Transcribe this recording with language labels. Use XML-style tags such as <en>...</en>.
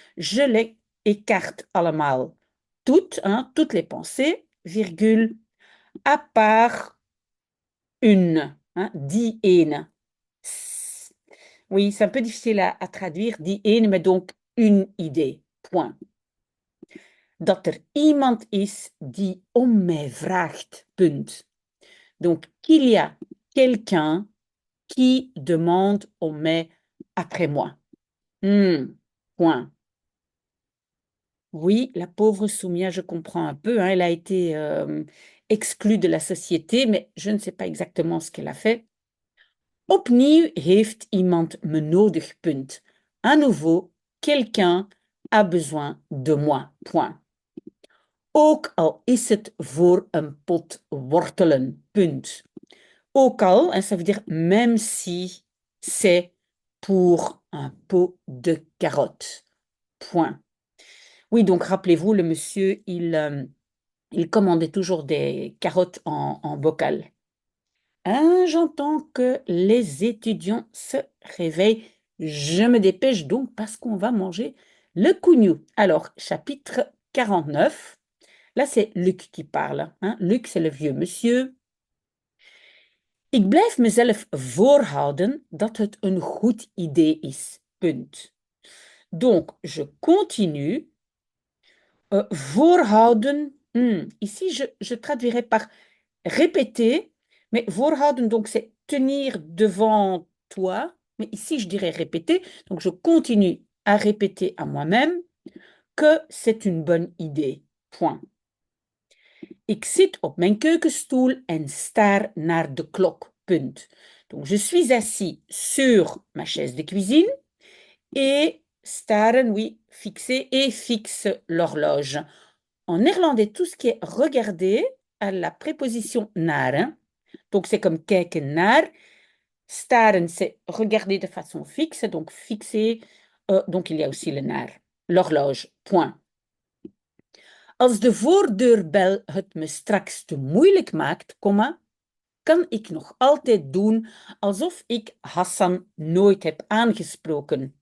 <fr>Je les écarte</fr> <nl>allemaal.</nl> <fr>Toutes, hein, toutes les pensées, virgule, à part une. Hein,</fr> <nl>die ene.</nl> <fr>Oui, c'est un peu difficile à traduire.</fr> <nl>Die ene,</nl> <fr>mais donc une idée. Point.</fr> <nl>Dat er iemand is die om mij vraagt. Punt.</nl> <fr>Donc, qu'il y a quelqu'un qui demande on met après moi. Point. Oui, la pauvre Soumia, je comprends un peu, hein, elle a été exclue de la société, mais je ne sais pas exactement ce qu'elle a fait.</fr> <nl>Opnieuw heeft iemand me nodig, punt.</nl> <fr>À nouveau, quelqu'un a besoin de moi, point.</fr> <nl>Ook al is het voor een pot wortelen, punt. Ook al,</nl> <fr>hein, ça veut dire même si c'est pour un pot de carottes. Point. Oui, donc rappelez-vous, le monsieur, il commandait toujours des carottes en bocal. Hein, j'entends que les étudiants se réveillent. Je me dépêche donc parce qu'on va manger le cougnou. Alors, chapitre 49. Là, c'est Luc qui parle. Hein. Luc, c'est le vieux monsieur.</fr> <nl>Ik blijf mezelf voorhouden dat het een goed idee is.</nl> <fr>Punt. Donc, je continue. Voorhouden, ici, je traduirais par répéter, mais voorhouden, donc c'est tenir devant toi. Mais ici, je dirais répéter. Donc, je continue à répéter à moi-même que c'est une bonne idée. Point.</fr> <nl>Ik zit op mijn keukenstoel en staar naar de klok. Punt.</nl> <fr>Donc, je suis assis sur ma chaise de cuisine et staren, oui, fixer et fixe l'horloge. En néerlandais, tout ce qui est regarder a la préposition naar. Hein. Donc, c'est comme</fr> <nl>kijken naar.</nl> <fr>Staren, c'est regarder de façon fixe, donc fixer. Donc, il y a aussi le naar. L'horloge, point.</fr> <nl>Als de voordeurbel het me straks te moeilijk maakt, kan ik nog altijd doen alsof ik Hassan nooit heb aangesproken.</nl>